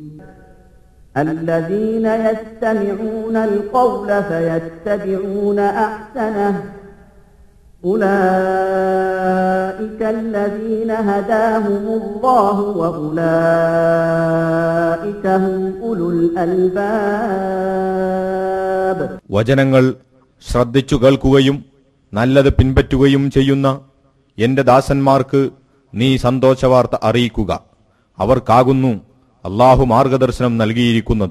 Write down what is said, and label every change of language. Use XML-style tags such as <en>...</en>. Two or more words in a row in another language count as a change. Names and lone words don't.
<ar>الذين يستمعون القول فيتبعون أحسنه أولئك الذين هداهم الله وأولئك هم أولو الألباب.</ar> <ml>വചനങ്ങൾ ശ്രദ്ധിച്ചു കേൾക്കുകയും നല്ലത് പിൻപറ്റുകയും ചെയ്യുന്ന എന്റെ ദാസന്മാർക്ക് നീ സന്തോഷവാർത്ത അറിയിക്കുക. അവർക്കാകുന്നു അല്ലാഹു മാർഗദർശനം നൽകിയിരിക്കുന്നത്.</ml>